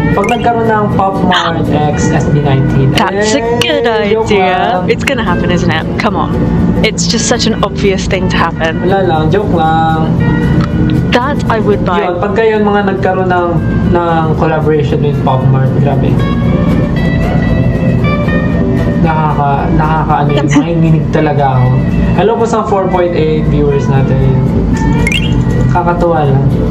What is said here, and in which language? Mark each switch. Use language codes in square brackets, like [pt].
[tl] Pag nagkaroon ng Pop Mart X SB19. [en] That's a good idea. It's gonna happen, isn't it? Come on. It's just such an obvious thing to happen. [tl] Wala lang, joke lang. [en] That I would buy. [tl] Yun, pagka yun mga nagkaroon ng collaboration with Pop Mart, grabe. nakakaano yun, makikinig talaga ako. Hello po sa 4.8 viewers natin. Kakatuwa lang.